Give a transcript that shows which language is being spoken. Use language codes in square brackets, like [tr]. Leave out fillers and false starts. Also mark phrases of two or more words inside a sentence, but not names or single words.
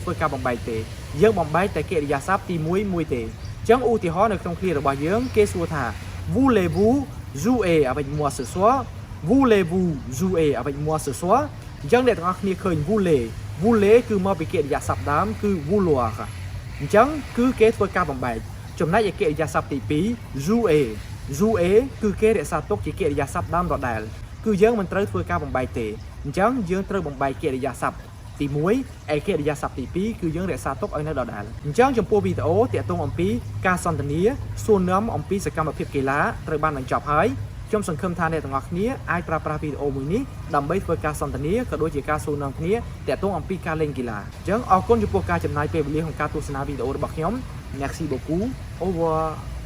[km] ធ្វើការបំបែកទេយើងបំបែកតែកិរិយាសព្ទទី1មួយទេអញ្ចឹងឧទាហរណ៍នៅក្នុងឃ្លារបស់យើងគេសួរថា [fr] Voulez-vous jouer avec moi ce soir Voulez-vous jouer avec moi ce soir [km] អញ្ចឹងអ្នកទាំងអស់ គ្នាឃើញ Voulez គឺមកពីកិរិយាសព្ទដើមគឺ vouloir អញ្ចឹងគឺគេធ្វើការបំបែកចំណែកឯកិរិយាសព្ទទី2 jouer គឺគេរក្សាទុ កជាកិរិយាសព្ទដើមដដែលគឺយើងមិនត្រូវធ្វើការបំបែកទេអញ្ចឹងយើងត្រូវបំបែកកិរិយាសព្ទទី1ឯកិរិយាសព្ទទី2គឺយើងរក្សាទុកឲ្យនៅដដែលអញ្ចឹងចំពោះវីដេអូទាក់ទងអំពីការសន្ទនាសួរនាំអំពីសកម្មភាពកីឡាត្រូវបានបញ្ចប់ហើយខ្ញុំសង្ឃឹមថាអ្នកទាំងអស់គ្នាអាចប្រើប្រាស់វីដេអូមួយនេះដើម្បីធ្វើការសន្ទនាក៏ដូចជាការសួរនាំគ្នាទាក់ទងអំពីការលេងកីឡាអញ្ចឹងអរគុណចំពោះការចំណាយពេលវេលាក្នុងការទស្សនាវីដេអូរបស់ខ្ញុំ [fr] Merci beaucoup Au revoir